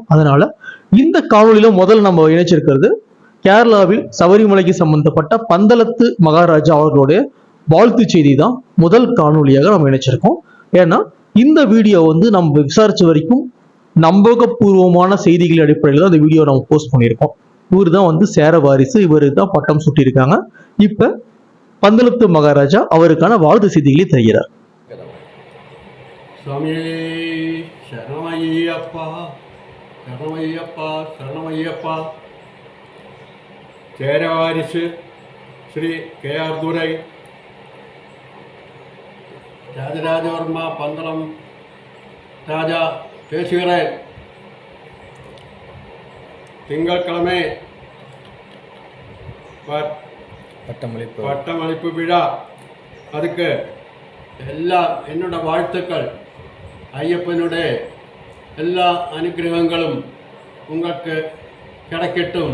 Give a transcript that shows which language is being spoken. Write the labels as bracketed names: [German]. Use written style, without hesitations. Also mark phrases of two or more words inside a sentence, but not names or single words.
[Tamil] அதனால இந்த காணொலியில முதல்ல நம்ம இணைச்சிருக்கிறது கேரளாவில் சபரிமலைக்கு சம்பந்தப்பட்ட பந்தளத்து மகாராஜா அவர்களுடைய வாழ்த்து செய்தி தான் முதல் காணொலியாக நம்ம இணைச்சிருக்கோம். ஏன்னா இந்த வீடியோ நம்ம விசாரிச்ச வரைக்கும் நம்பகபூர்வமான செய்திகள் அடிப்படையில் தான் இந்த வீடியோ நம்ம போஸ்ட் பண்ணியிருக்கோம். இவர் தான் சேர வாரிசு, இவரு தான் பட்டம் சுட்டியிருக்காங்க. இப்ப பந்தளத்து மகாராஜா அவருக்கான வாழ்த்து செய்திகளை தருகிறார். ചേരവാരിസ് ശ്രീ KR ദുരൈ, രാജരാജവർമ്മ പന്തളം രാജ பேசுகிறேன். திங்கட்கிழமை பட்டமளிப்பு விழா, அதுக்கு எல்லாம் என்னோட வாழ்த்துக்கள். ஐயப்பனுடைய எல்லா அனுகிரகங்களும் உங்களுக்கு கிடைக்கட்டும்.